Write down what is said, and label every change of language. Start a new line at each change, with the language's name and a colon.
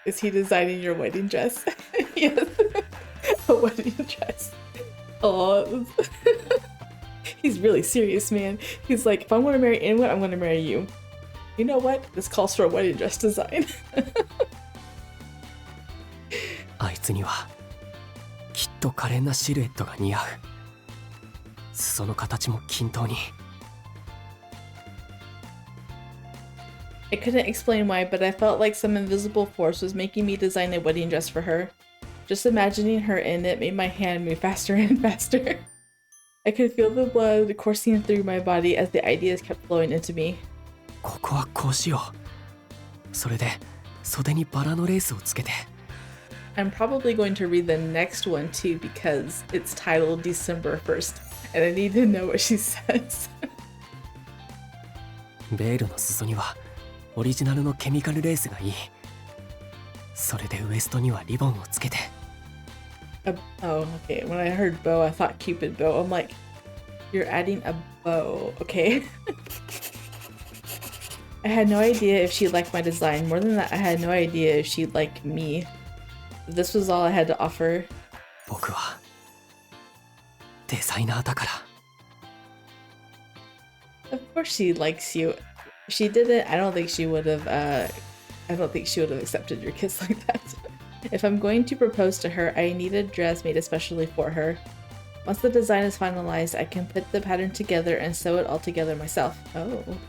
English: Is he designing your wedding dress? Yes. A wedding dress. Oh, he's really serious, man. He's like, if I'm gonna marry anyone, I'm gonna marry you. You know what? This calls for a wedding dress design.
Japanese: あいつにはきっと可憐なシルエットが似合う。裾の形も均等に。
English: I couldn't explain why, but I felt like some invisible force was making me design a wedding dress for her. Just imagining her in it made my hand move faster and faster. I could feel the blood coursing through my body as the ideas kept flowing into me.
Japanese: ここはこうしよう。それで袖にバラのレースをつけて。
English: I'm probably going to read the next one too because it's titled December 1st, and I need to know what she says.
Japanese: ベールの裾にはオリジナルのケミカルレースがいい。それでウエストにはリボンをつけて。
English: Oh, okay. When I heard bow, I thought Cupid bow. I'm like, you're adding a bow, okay? I had no idea if she liked my design. More than that, I had no idea if she liked me. This was all I had to offer.
Japanese: 僕はデザイナーだから。
English: Of course she likes you. If she didn't, I don't think she would have, I don't think she would have accepted your kiss like that. If I'm going to propose to her, I need a dress made especially for her. Once the design is finalized, I can put the pattern together and sew it all together myself. Oh.